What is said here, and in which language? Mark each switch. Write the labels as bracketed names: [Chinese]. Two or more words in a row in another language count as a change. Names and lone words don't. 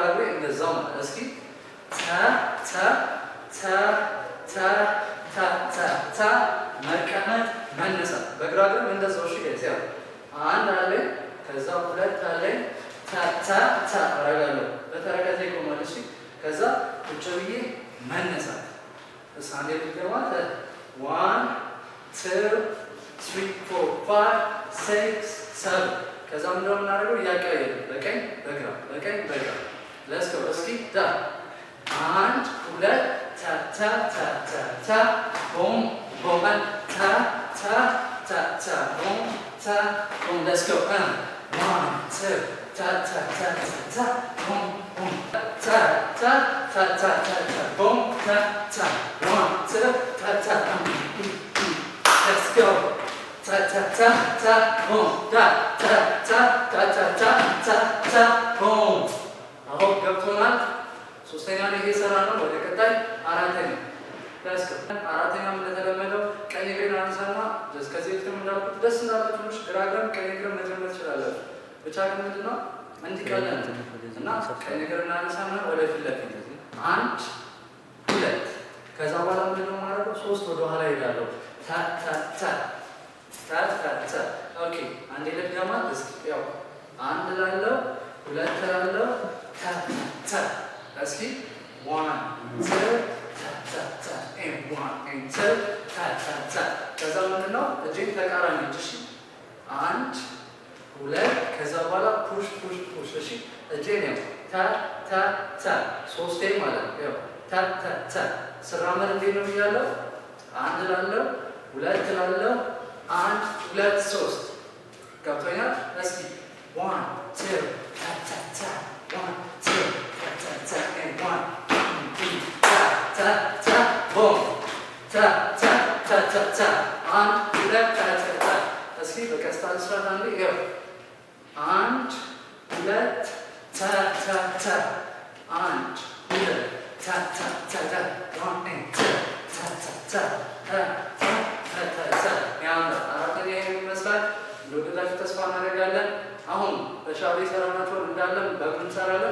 [Amharic] እግሬ እንደዛው ማለት። እስኪ ተ ተ ተ ተ ተ ተ ተ መቀመጥ መነሳት በግራ እግሬ እንደዛው። እሺ ጋይስ ያው አንድ አለኝ ከዛ ሁለት አለኝ ተ ተ ተ አደርጋለሁ። በተረከዜ ይቆማል። እሺ ከዛ ቁጭ ብዬ መነሳት። አንዴ ልገማት 1 2 3 4 5 6 7 ከዛ ምንድነው የምናደርገው? እያቀያየን በቀኝ በግራ በቀኝ በግራ ለስከ እስኪ ዳ 1 2 ተ ተ ተ ተ ተ ቦም ቦም ተ ተ ተ ተ ቦም ተ ቦም ለስከ 1 2 ተ ተ ተ ተ ቦም ቦም ተ ተ ተ ተ ተ ቦም ተ ተ 1 2 ተ ተ [English] let's go [Amharic] ta ta ta ta boom ta ta ta ta ta ta ta ta boom አሁን ገብቶናል። ሶስተኛ ላይ እየሰራ ነው። ወደ ቀጣይ አራተኛ አራተኛም እንደተለመደው ቀኝ እግሬን አንሳና ከዚህ በፊት እንዳልኩት ደስ እንዳላችሁ ግራ እግርም ቀኝ እግርም መጀመር ትችላላችሁ። ብቻ ግን ምንድነው እንዲቀለን እና ቀኝ እግሬን አንሳና ወደ ፊት ለፊት 1 2 ከዛ በኋላ ምንድነው ማድረገው? 3 ወደ ኋላ እሄዳለሁ። ታ ታ ታ ታ ታ ታ ኦኬ አንዴ ልድገማት እስኪ ያው 1 ላለው 2 ላለው ታ ታ እስኪ 1 2 ታ ታ ታ 1 2 ታ ታ ታ ከዛ ምንድነው እጄን ተቃራኒ እሺ 1 2 ከዛ በኋላ [English] push push push [Amharic] እሺ እጄን ያው ታ ታ ታ 3 ማለት ነው። ያው ታ ታ ታ ስራመድ እንዴት ነው ያለው? 1 ላለው 2 ላለው 1 2 3 ገብቶኛል። እስኪ 1 2 ታ ታ ታ 1 2 ታ ታ ታ 1 ታ ታ ታ ቦም ታ ታ ታ ታ ታ 1 2 ታ ታ ታ እስኪ በቀስታ እንስራት አንዴ ያው 1 2 ታ ታ ታ 1 2 ታ ታ ታ ታ 1 2 ታ ታ ታ አራተኛ ይመስላል። እንደወደዳችሁ ተስፋ እናደርጋለን። አሁን በሻቤ ሰራናቸውን እንዳለን በምን እንሰራለን?